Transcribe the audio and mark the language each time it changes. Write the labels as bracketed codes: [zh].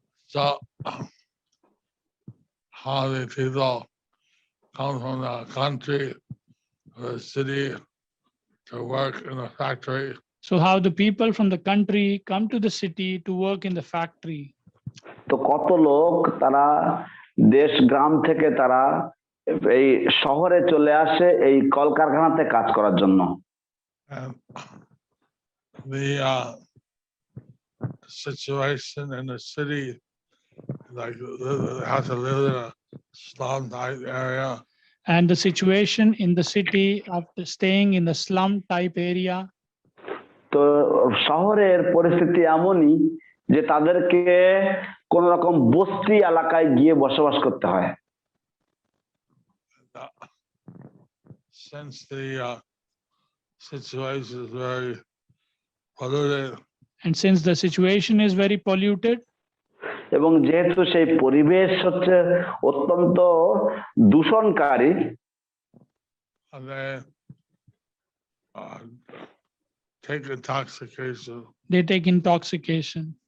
[en] So how the people come from the country or the city to work in the factory. So how the people from the country come to the city to work in the factory. [bn] তো কত লোক তারা দেশ গ্রাম থেকে তারা এই শহরে চলে আসে এই কলকারখানাতে কাজ করার জন্য [en] And the situation in the city, like they have to live in a slum type area. And the situation in the city after staying in the slum type area. [bn] তো শহরের পরিস্থিতি এমনই যে তাদেরকে কোন রকম বস্তি এলাকায় গিয়ে বসবাস করতে হয় [en] Since the situation is very polluted, and since the situation is very polluted, [bn] এবং যেহেতু সেই পরিবেশ হচ্ছে অত্যন্ত দূষণকারী [en] they take intoxication. they take intoxication.